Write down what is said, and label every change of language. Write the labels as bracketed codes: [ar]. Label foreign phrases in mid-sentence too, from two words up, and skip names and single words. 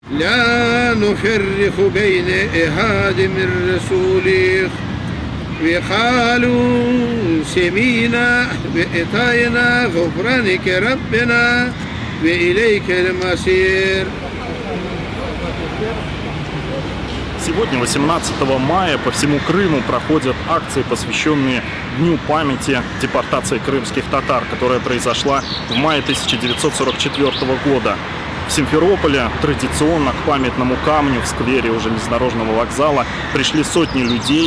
[ar] لا نفرق بين أحد من رسوله وقالوا سمعنا وأطعنا غفرانك ربنا وإليك المصير. [ru] Сегодня, 18 мая, по всему Крыму проходят акции, посвященные Дню памяти депортации крымских татар, которая произошла в мае 1944 года. В Симферополе традиционно к памятному камню в сквере у железнодорожного вокзала пришли сотни людей.